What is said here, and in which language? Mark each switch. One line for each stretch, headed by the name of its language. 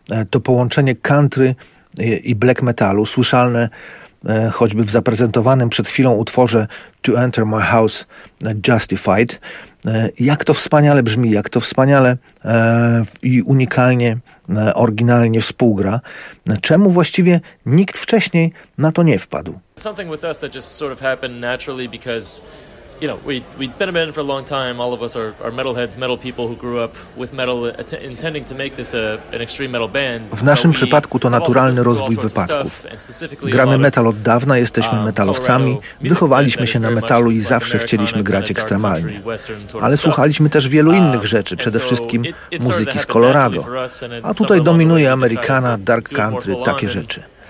Polish: To połączenie country i black metalu, słyszalne choćby w zaprezentowanym przed chwilą utworze To Enter My House Justified. Jak to wspaniale brzmi, jak to wspaniale i unikalnie, oryginalnie współgra. Czemu właściwie nikt wcześniej na to nie wpadł?
English: Something with us that just sort of happened naturally because, you know, we've been a band for a long time. All of us are metalheads, metal people who grew up with metal, intending to make this an extreme metal band.
Polish: W naszym przypadku to naturalny rozwój wypadków. Gramy metal od dawna, jesteśmy metalowcami, wychowaliśmy się na metalu i zawsze chcieliśmy grać ekstremalnie. Ale słuchaliśmy też wielu innych rzeczy, przede wszystkim muzyki z Colorado. A tutaj dominuje Americana, dark country, takie rzeczy.